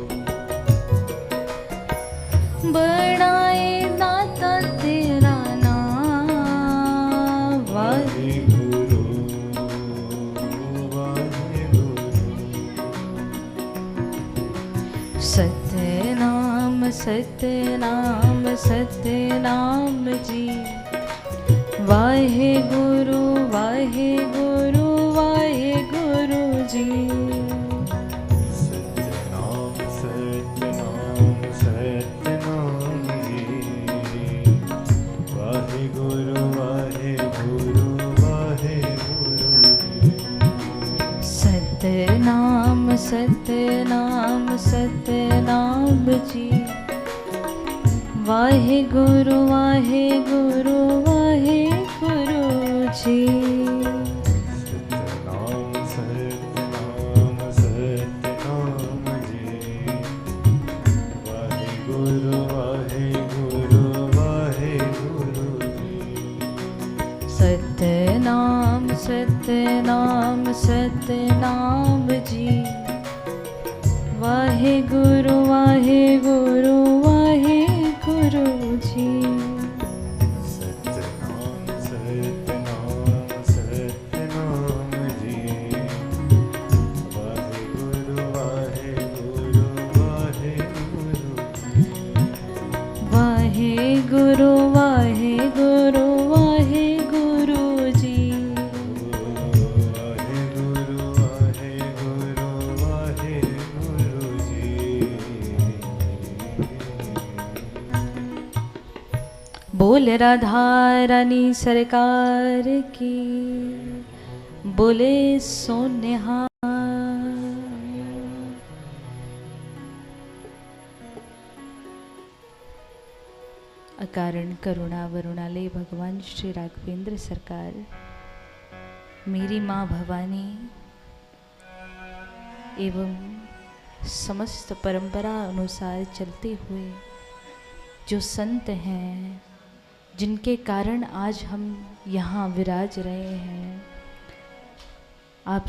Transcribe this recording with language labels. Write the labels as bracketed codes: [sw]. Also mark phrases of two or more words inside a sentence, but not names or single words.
[hi] बढ़ाए दाता तेरा नाम। वाहे गुरु वाहे गुरु। सतनाम सतनाम सतनाम जी। वाहे गुरु वाहे गुरु वाहे गुरु जी। सतनाम सतनाम सतनाम जी। वाहे गुरु वाहे गुरु वाहे गुरु जी। सतनाम सतनाम सतनाम जी। वाहे गुरु वाहे गुरु वाहे गुरु जी। सतनाम सतनाम सतनाम जी। वाहे गुरु वाहे गुरु वाहे गुरु जी। सतनाम सतनाम सतनाम जी। वाहे गुरु वाहे गुरु वाहे गुरु जी। सतनाम सतनाम सतनाम जी। वाहे गुरु वाहे गुरु वाहे गुरु जी। वाहे गुरु वाहे गुरु वाहे गुरु जी। वाहे गुरु वाहे गुरु वाहे गुरु जी। बोल राधा रानी सरकार की, बोले सोनिहार। अकारण करुणा वरुणालय भगवान श्री राघवेंद्र सरकार, मेरी माँ भवानी एवं समस्त परंपरा अनुसार चलते हुए जो संत हैं, जिनके कारण आज हम यहाँ विराज रहे हैं, आप